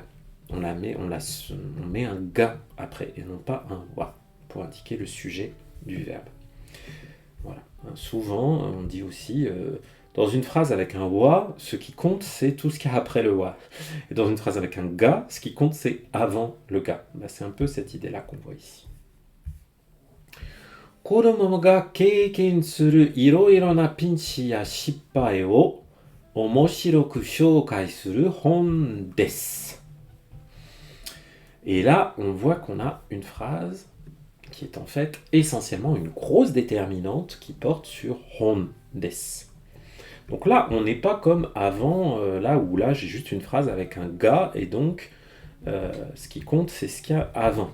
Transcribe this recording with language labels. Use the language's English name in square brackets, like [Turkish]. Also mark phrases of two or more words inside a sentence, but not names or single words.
[French] On met un ga après et non pas un wa pour indiquer le sujet du verbe. Voilà. Souvent, on dit aussi dans une phrase avec un wa, ce qui compte c'est tout ce qu'il y a après le wa. Et dans une phrase avec un ga, ce qui compte c'est avant le ga. C'est un peu cette idée-là qu'on voit ici. [Japanese] 子供が経験するいろいろなピンチや失敗を面白く紹介する本です. [French] Et là, on voit qu'on a une phrase qui est en fait essentiellement une grosse déterminante qui porte sur [Japanese] 本です. [French] Donc là, on n'est pas comme avant, là où là j'ai juste une phrase avec un ga et donc ce qui compte c'est ce qu'il y a avant.